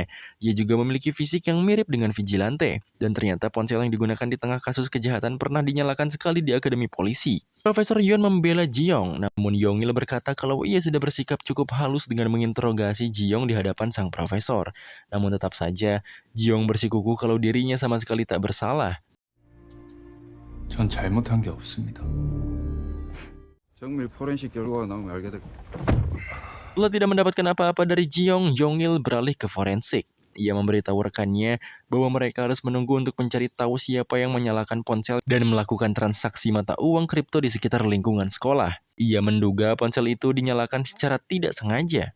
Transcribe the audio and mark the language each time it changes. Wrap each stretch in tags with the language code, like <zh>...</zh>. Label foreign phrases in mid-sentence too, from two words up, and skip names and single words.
<id>Ia juga memiliki fisik yang mirip dengan vigilante. Dan ternyata ponsel yang digunakan di tengah kasus kejahatan pernah dinyalakan sekali di Akademi Polisi. Profesor Yeon membela Ji-young, namun Yong-il berkata kalau ia sudah bersikap cukup halus dengan menginterogasi Ji-young di hadapan sang profesor. Namun tetap saja, Ji-young bersikuku kalau dirinya sama sekali tak bersalah.</id> <ko>전 잘못한 게 없습니다. 정밀 포렌식 결과가 나오면 알게 될</ko> <id>Setelah tidak mendapatkan apa-apa dari Ji-young, Yong-il beralih ke forensik. Ia memberitahu rekannya bahwa mereka harus menunggu untuk mencari tahu siapa yang menyalakan ponsel dan melakukan transaksi mata uang kripto di sekitar lingkungan sekolah. Ia menduga ponsel itu dinyalakan secara tidak sengaja.</id>